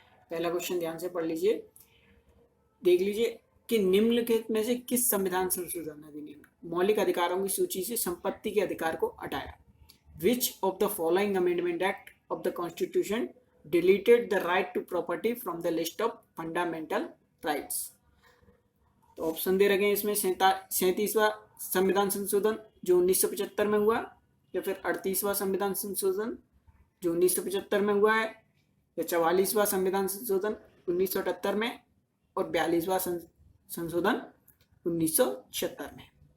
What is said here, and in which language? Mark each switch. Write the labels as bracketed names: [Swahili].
[Hindi] पहला क्वेश्चन ध्यान से पढ़ लीजिए, देख लीजिए कि निम्नलिखित में से किस संविधान संशोधन अधिनियम ने मौलिक अधिकारों की सूची से संपत्ति के अधिकार को हटाया। [English] Which of the following amendment act of the constitution deleted the right to property from the list of fundamental rights? [Hindi] तो ऑप्शन दे रखे हैं इसमें 37वां संविधान संशोधन जो 1975 में हुआ, या फिर 38वां संविधान संशोधन जो 1975 में हुआ है, या 44वां संविधान संशोधन 1978 में, और 42वां संशोधन 1976 में।